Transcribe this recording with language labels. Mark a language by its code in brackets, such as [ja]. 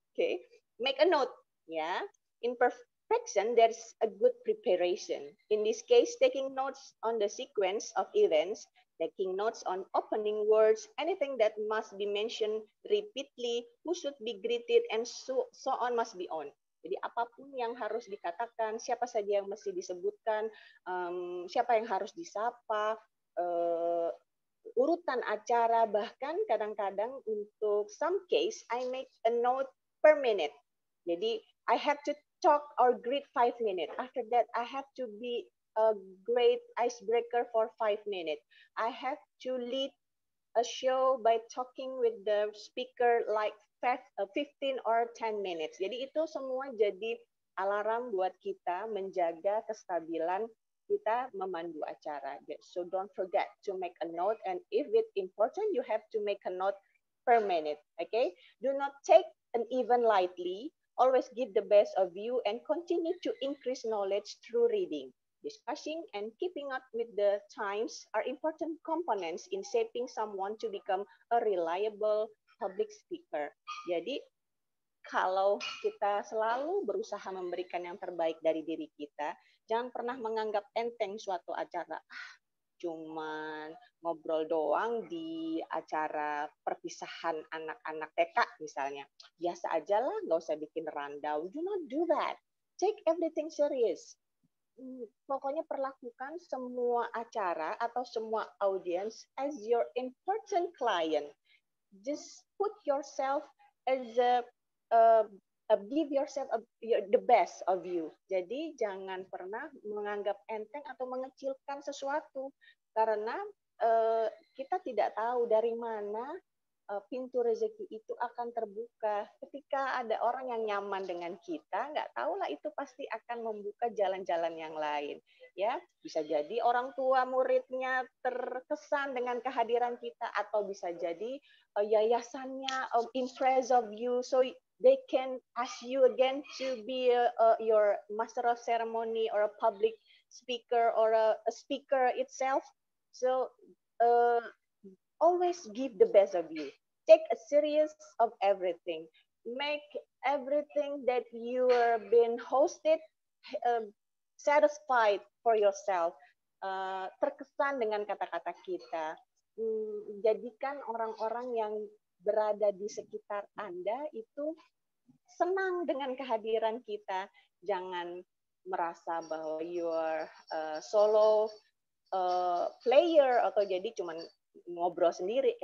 [en] Okay, make a note. Yeah, in perfection, there's a good preparation. In this case, taking notes on the sequence of events, taking notes on opening words, anything that must be mentioned repeatedly, who should be greeted, and so on must be on. [id] Jadi apapun yang harus dikatakan, siapa saja yang mesti disebutkan, siapa yang harus disapa, urutan acara, bahkan kadang-kadang untuk [en] some case, I make a note per minute. Jadi I have to talk or greet 5 minutes. After that, I have to be a great icebreaker for 5 minutes. I have to lead a show by talking with the speaker like 15 or 10 minutes. [id] Jadi itu semua jadi alarm buat kita menjaga kestabilan kita memandu acara. [en] So don't forget to make a note, and if it's important, you have to make a note per minute. Okay? Do not take an event lightly. Always give the best of you and continue to increase knowledge through reading. Discussing and keeping up with the times are important components in shaping someone to become a reliable public speaker. [id] Jadi, kalau kita selalu berusaha memberikan yang terbaik dari diri kita, jangan pernah menganggap enteng suatu acara. Cuman ngobrol doang di acara perpisahan anak-anak TK misalnya. Biasa aja lah, nggak usah bikin rundown. [en] Do not do that. Take everything serious. [id] pokoknya perlakukan semua acara atau semua audience [en] as your important client. Just put yourself as give yourself the best of you. [id] Jadi jangan pernah menganggap enteng atau mengecilkan sesuatu, karena kita tidak tahu dari mana pintu rezeki itu akan terbuka. Ketika ada orang yang nyaman dengan kita, nggak tahulah itu pasti akan membuka jalan-jalan yang lain. Ya, bisa jadi orang tua muridnya terkesan dengan kehadiran kita, atau bisa jadi yayasannya [en] impressed of you, so they can ask you again to be your master of ceremony or a public speaker or a speaker itself. So always give the best of you. Take a serious of everything. Make everything that you are being hosted satisfied for yourself. [id] Terkesan dengan kata-kata kita. Jadikan orang-orang yang berada di sekitar Anda itu senang dengan kehadiran kita. Jangan merasa bahwa [en] you are solo player [id] atau jadi cuman ngobrol sendiri.